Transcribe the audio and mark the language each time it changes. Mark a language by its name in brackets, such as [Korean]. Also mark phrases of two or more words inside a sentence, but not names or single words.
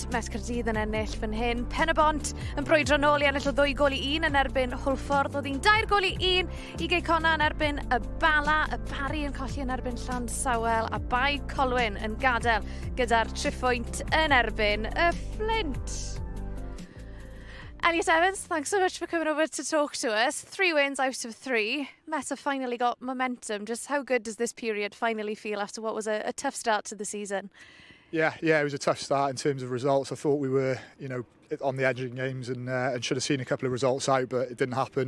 [Welsh] Met Caerdydd yn ennill fan hyn. Penabont yn brwydro nôl i ennill o 2 gol i 1 yn erbyn Hwlffordd. Oedd hi'n 2 gol i 1 i Geicona yn erbyn y Bala. Y Bari yn colli yn erbyn Llansawel. A Bai Colwyn yn gadael gyda'r 3 phwynt yn erbyn y Flint. [English] Elliot Evans, thanks so much for coming over to talk to us. 3 wins out of 3. Met have finally got momentum. Just how good does this period finally feel after what was a tough start to the season? Yeah, it was a tough start in terms of results. I thought we were, on the edge of games and should have seen a couple of results out, but it didn't happen.